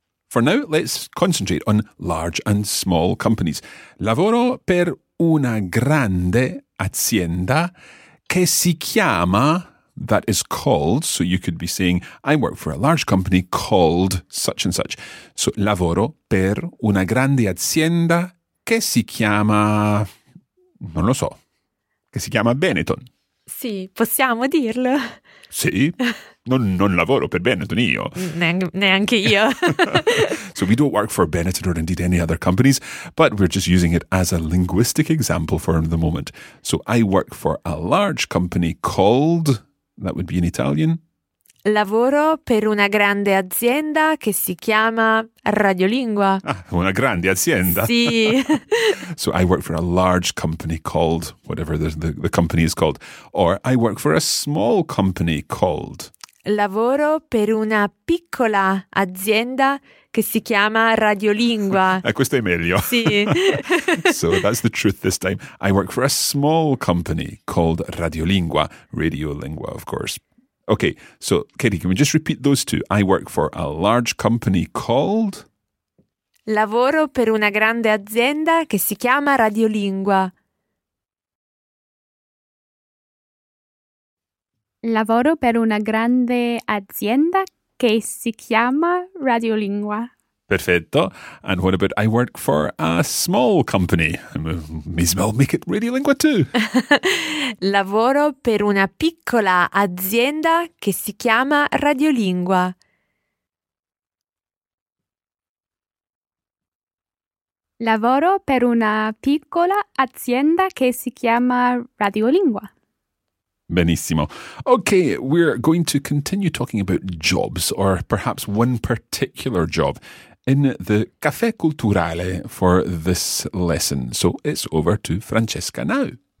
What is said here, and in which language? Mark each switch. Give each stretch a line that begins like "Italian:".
English: For now, let's concentrate on large and small companies.
Italian: Lavoro per una grande azienda che si chiama,
English: that is called, so you could be saying, I work for a large company called such and such.
Italian: So lavoro per una grande azienda che si chiama, non lo so, che si chiama Benetton. Sì, possiamo dirlo. Sì, non lavoro per Benetton io. Neanche io.
English: So we don't work for Benetton or indeed any other companies, but we're just using it as a linguistic example for the moment. So I work for a large company called, that would be in Italian.
Italian: Lavoro per una grande azienda che si chiama Radiolingua. Ah, una grande azienda. Sì.
English: So I work for a large company called, whatever the company is called. Or I work for a small company called.
Italian: Lavoro per una piccola azienda che si chiama Radiolingua. Questo è meglio. Sì.
English: So that's the truth this time. I work for a small company called Radiolingua. Radiolingua, of course. Okay, so Katie, can we just repeat those two? I work for a large company called?
Italian: Lavoro per una grande azienda che si chiama Radiolingua. Lavoro per una grande azienda che si chiama Radiolingua. Perfetto.
English: And what about I work for a small company? May as well make it Radiolingua too.
Italian: Lavoro per una piccola azienda che si chiama Radiolingua. Lavoro per una piccola azienda che si chiama Radiolingua. Benissimo.
English: Okay, we're going to continue talking about jobs or perhaps one particular job. In the Caffè Culturale for this lesson. So it's over to Francesca now.